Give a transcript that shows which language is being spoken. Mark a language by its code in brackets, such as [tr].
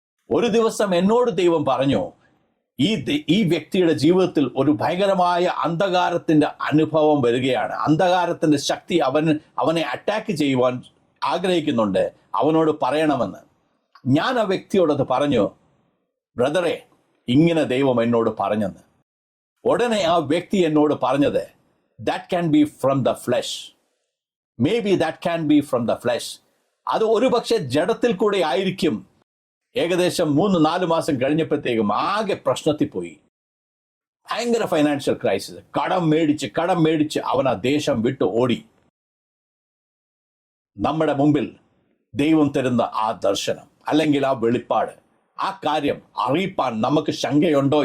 [ml] ഒരു ദിവസം എന്നോട് ദൈവം പറഞ്ഞു, ഈ വ്യക്തിയുടെ ജീവിതത്തിൽ ഒരു ഭയങ്കരമായ അന്ധകാരത്തിന്റെ അനുഭവം വരികയാണ്. അന്ധകാരത്തിന്റെ ശക്തി അവനെ അറ്റാക്ക് ചെയ്യുവാൻ ആഗ്രഹിക്കുന്നുണ്ട്, അവനോട് പറയണമെന്ന്. ഞാൻ ആ വ്യക്തിയോടത് പറഞ്ഞു, ബ്രദറെ, ഇങ്ങനെ ദൈവം എന്നോട് പറഞ്ഞെന്ന്. ഉടനെ ആ വ്യക്തി എന്നോട് പറഞ്ഞത്, [en] that can be from the flesh. Maybe that can be from the flesh. [ml] അത് ഒരുപക്ഷെ ജഡത്തിൽ കൂടെ ആയിരിക്കും. ഏകദേശം 3-4 മാസം കഴിഞ്ഞപ്പോഴത്തേക്കും ആകെ പ്രശ്നത്തിൽ പോയി. ഭയങ്കര ഫൈനാൻഷ്യൽ ക്രൈസിസ്. കടം മേടിച്ച് അവൻ ആ ദേശം വിട്ട് ഓടി. നമ്മുടെ മുമ്പിൽ ദൈവം തരുന്ന ആ ദർശനം അല്ലെങ്കിൽ ആ വെളിപ്പാട്, ആ കാര്യം അറിയിപ്പാൻ നമുക്ക് ശങ്കയുണ്ടോ?